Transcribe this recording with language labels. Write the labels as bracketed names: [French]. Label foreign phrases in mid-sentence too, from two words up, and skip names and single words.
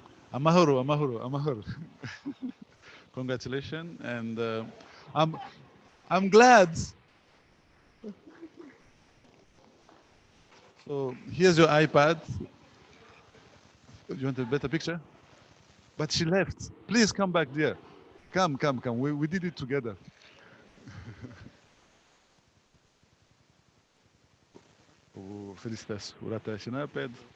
[Kinyarwanda] Amahoro, amahoro, amahoro. [English] Congratulations, and I'm glad. So here's your iPad. You want a better picture? But she left. Please come back, dear. Come, come, come. We did it together. Oh, felicitas. Urata shinaped.